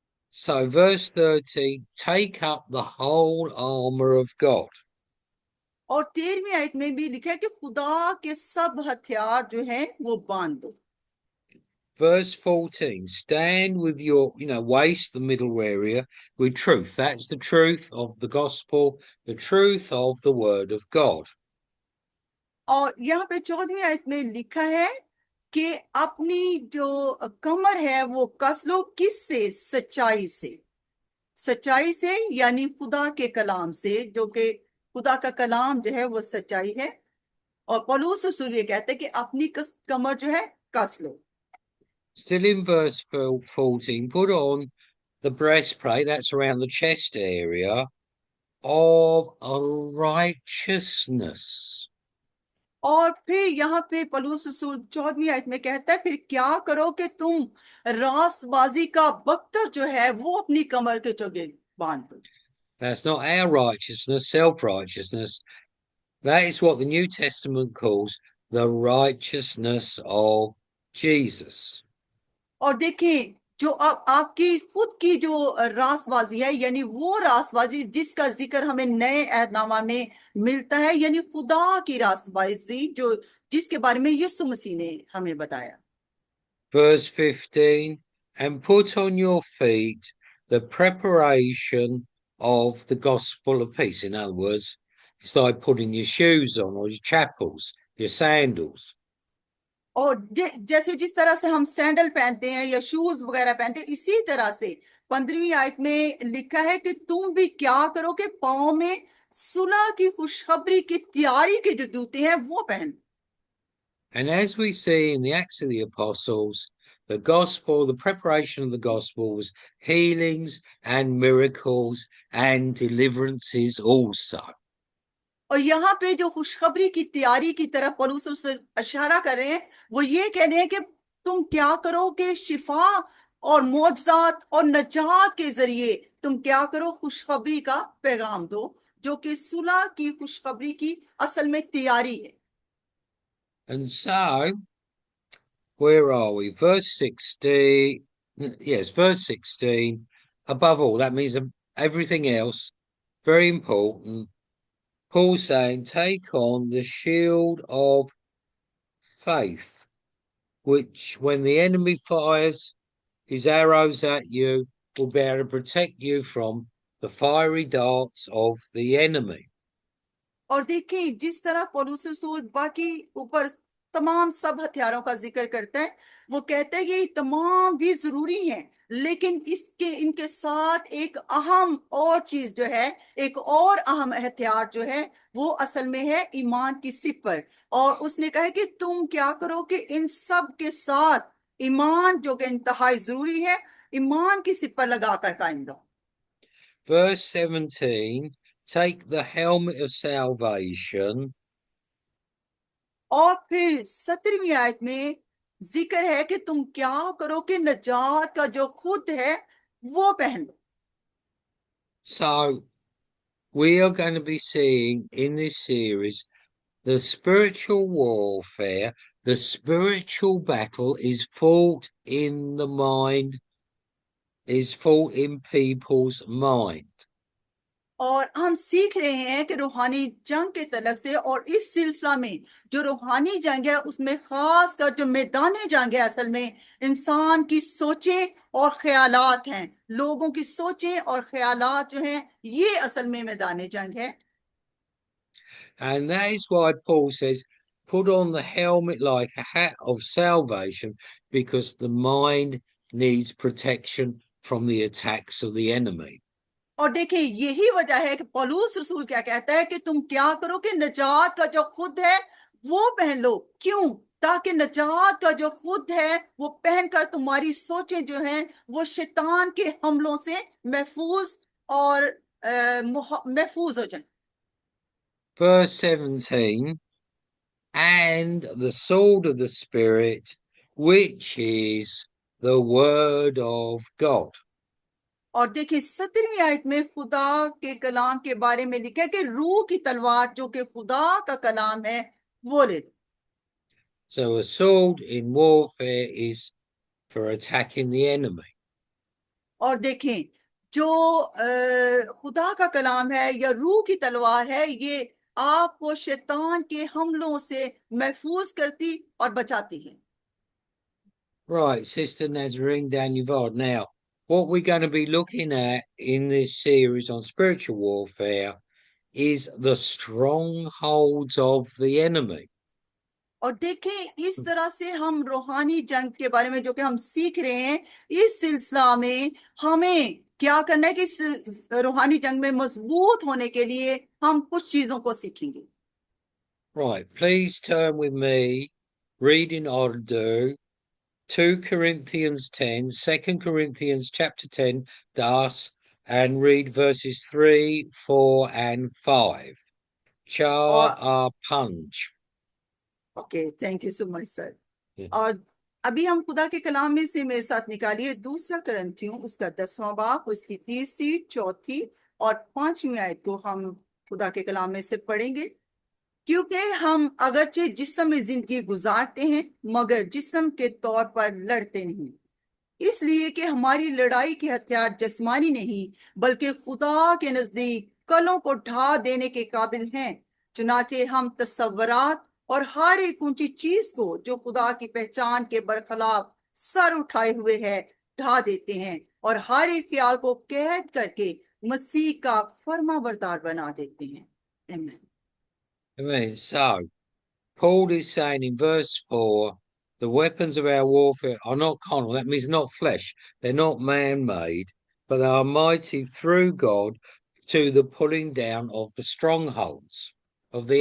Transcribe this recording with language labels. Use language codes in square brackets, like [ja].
[en] So, verse 13, take up the whole armor of God. [hi] और 13वीं आयत में भी लिखा है कि खुदा के सब हथियार जो हैं वो बांध दो। [en] Verse 14, stand with your, waist, the middle area, with truth. That's the truth of the gospel, the truth of the word of God. [hi] और यहाँ पे 14वीं आयत में लिखा है कि अपनी जो कमर है वो कस लो, किससे? सच्चाई से। सच्चाई से यानी खुदा के कलाम से, जो कि खुदा का कलाम जो है वो सच्चाई है। और पौलुस रसूल ये कहते हैं कि अपनी कमर जो है कस लो। [en] Still in verse 14, put on the breastplate, that's around the chest area, of a righteousness. [hi] और फिर यहाँ पे पौलुस रसूल 14वीं आयत में कहता है, फिर क्या करो कि तुम रास्तबाजी का बख्तर जो है वो अपनी कमर के चौगे बांध दो। [en] That's not our righteousness, self-righteousness. That is what the New Testament calls the righteousness of Jesus. [hi] और देखें जो अब आपकी खुद की जो रास्तबाजी है, यानी वो रास्तबाजी जिसका जिक्र हमें नए अहदनामा में मिलता है, यानी खुदा की रास्तबाजी जो जिसके बारे में यीशु मसीह ने हमें बताया। [en] Verse 15, and put on your feet the preparation of the gospel of peace. In other words, it's like putting your shoes on or your chapels, your sandals. [hi] और जैसे जिस तरह से हम सैंडल पहनते हैं या शूज वगैरह पहनते हैं, इसी तरह से 15वीं आयत में लिखा है कि तुम भी क्या करो कि पाँव में सुलह की खुशखबरी की तैयारी के जो जूते हैं वो पहन। [en] And as we see in the Acts of the Apostles, the gospel, the preparation of the gospel was healings and miracles and deliverances also. [hi] और यहाँ पे जो खुशखबरी की तैयारी की तरफ पौलुस उससे इशारा कर रहे हैं, वो ये कह रहे हैं कि तुम क्या करो कि शिफा और मोजजात और नजात के जरिए तुम क्या करो, खुशखबरी का पैगाम दो, जो कि सुलह की खुशखबरी की असल में तैयारी है। [en] And so, where are we? Verse 16. Yes, verse 16. Above all, that means everything else, very important. Paul saying, take on the shield of faith, which when the enemy fires his arrows at you, will be able to protect you from the fiery darts of the enemy. [hi] और देखिए जिस तरह पौलुस रसूल बाकी ऊपर तमाम सब हथियारों का जिक्र करता है। वो कहता है कि ये तमाम भी जरूरी हैं, लेकिन इसके इनके साथ एक अहम और चीज जो है, एक और अहम हथियार जो है, वो असल में है ईमान की सिपर। और उसने कहा है कि तुम क्या करो कि इन सब के साथ ईमान जो कि इंतहाई जरूरी है, ईमान की सिपर लगाकर कायम रहो। [en] Verse 17, take the helmet of salvation. [hi] और फिर 17वीं आयत में जिक्र है कि तुम क्या करो कि नजात का जो खुद है वो पहन लो। [en] So we are going to be seeing in this series the spiritual warfare. The spiritual battle is fought in the mind, is fought in people's mind. [hi] और हम सीख रहे हैं कि रूहानी जंग के तलक से, और इस सिलसिला में जो रूहानी जंग है उसमें खास कर जो मैदान जंग है असल में इंसान की सोचें और ख्यालात हैं। लोगों की सोचें और ख्यालात जो हैं ये असल में मैदान जंग है। [en] And that is why Paul says, put on the helmet like a hat of salvation, because the mind needs protection from the attacks of the enemy. [hi] और देखिए यही वजह है कि पौलुस रसूल क्या कहता है कि तुम क्या करो कि नजात का जो खुद है वो पहन लो। क्यों? ताकि नजात का जो खुद है वो पहनकर तुम्हारी सोचें जो हैं वो शैतान के हमलों से महफूज और महफूज हो जाएं। [en] Verse 17, and the sword of the Spirit, which is the word of God. [hi] और देखिए 17वीं आयत में खुदा के कलाम के बारे में लिखा है कि रूह की तलवार जो कि खुदा का कलाम है वो ले लो। [en] So a sword in warfare is for attacking the enemy. [hi] और देखें जो खुदा का कलाम है या रूह की तलवार है ये आपको शैतान के हमलों से महफूज करती और बचाती है। [en] Right, Sister Nazarene Danyavad. Now, what we're going to be looking at in this series on spiritual warfare is the strongholds of the enemy. [hi] और देखें इस तरह से हम रूहानी जंग के बारे में जो कि हम सीख रहे हैं इस सिलसिला में हमें क्या करना है कि इस रूहानी जंग में मजबूत होने के लिए हम कुछ चीजों को सीखेंगे। [en] Right, please turn with me, read in order, 2 Corinthians 10, 2 Corinthians chapter 10, Das, and read verses 3, 4, and 5. Char [hi] और a punch. [en] Okay, thank you so much sir. Mhm. [hi] और अभी हम खुदा के कलाम में से मेरे साथ निकालिए दूसरा करंथियों उसका 10वां बाब, उसकी तीसरी, चौथी और पांचवी आयत को हम खुदा के कलाम में से पढ़ेंगे। क्योंकि हम अगरचे जिस्म में जिंदगी गुजारते हैं मगर जिस्म के तौर पर लड़ते नहीं, इसलिए कि हमारी लड़ाई के हथियार जिस्मानी नहीं बल्कि खुदा के नजदीक कलों को ढा देने के काबिल हैं। चुनाचे हम तसव्वुरात और हर एक ऊंची चीज को जो खुदा की पहचान के बरखलाफ सर उठाए हुए है ढा देते हैं और हर एक ख्याल को कैद करके मसीह का फर्मा बरदार बना देते हैं। आमीन। [en] Amen. So, Paul is saying in verse 4, the weapons of our warfare are not carnal. That means not flesh. They're not man-made, but they are mighty through God to the pulling down of the strongholds of the